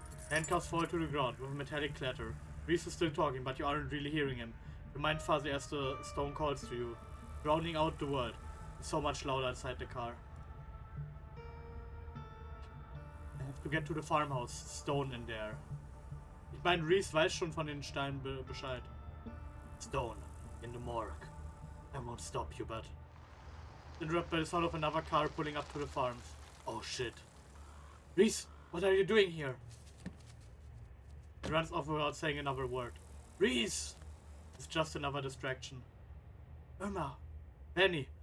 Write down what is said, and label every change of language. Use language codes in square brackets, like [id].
[en] Handcuffs fall to the ground with a metallic clatter. Reese is still talking, but you aren't really hearing him. Your mind fuzzy as the stone calls to you, drowning out the world. It's so much louder inside the car. I have to get to the farmhouse. Stone in there. [de] Ich meine, Reese weiß schon von den Steinen Bescheid. [en] Stone in the morgue. I won't stop you, but... Interrupted by the sound of another car pulling up to the farms. Oh shit. Reese, what are you doing here? He runs off without saying another word. Reese! It's just another distraction. Irma! Benny!